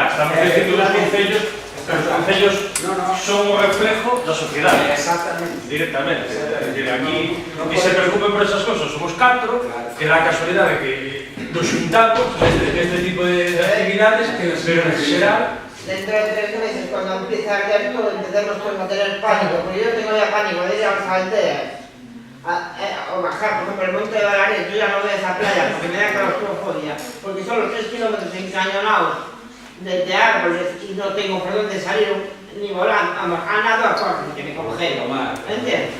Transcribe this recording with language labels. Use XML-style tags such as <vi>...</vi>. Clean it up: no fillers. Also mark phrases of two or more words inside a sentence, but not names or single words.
<gl>Estamos dicindo que os concellos son o reflejo da sociedade. Exactamente. Directamente. Aquí, que se preocupen por esas cosas, somos 4, que dá casualidade que nos juntamos neste tipo de actividades, pero en xeral...</gl> <es>Dentro de 3 meses, cuando empiece a arder todo, empecemos todos a tener pánico, porque yo tengo ya pánico de ir a las aldeas, o bajar, por ejemplo, el monte de Balaret, yo ya no voy a esa playa, porque me da claustrofobia, porque son los 3 kilómetros encañonados de árboles y no tengo por dónde salir ni volando, a nado a correr, que me congelo, ¿entiendes?</es>